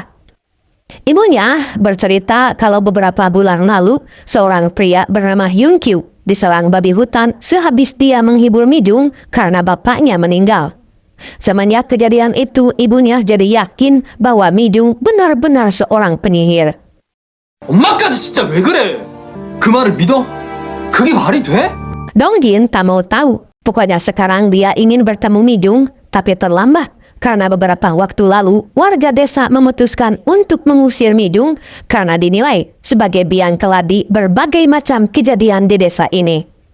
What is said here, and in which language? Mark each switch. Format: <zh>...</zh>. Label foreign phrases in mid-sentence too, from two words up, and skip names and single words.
<id>Ibunya bercerita kalau beberapa bulan lalu, seorang pria bernama Hyun-kyu diserang babi hutan sehabis dia menghibur Mi-jung karena bapaknya meninggal. Semenjak kejadian itu, ibunya jadi yakin bahwa Mi-jung benar-benar seorang penyihir.</id> <ko>엄마까지 진짜 왜 그래? 그 말을 믿어? 그게 말이 돼?</ko> <id>Dongjin tak mau tahu. Pokoknya sekarang dia ingin bertemu Mi-jung, tapi terlambat. Karena beberapa waktu lalu, warga desa memutuskan untuk mengusir Mi-jung karena dinilai sebagai biang keladi berbagai macam kejadian di desa ini.</id>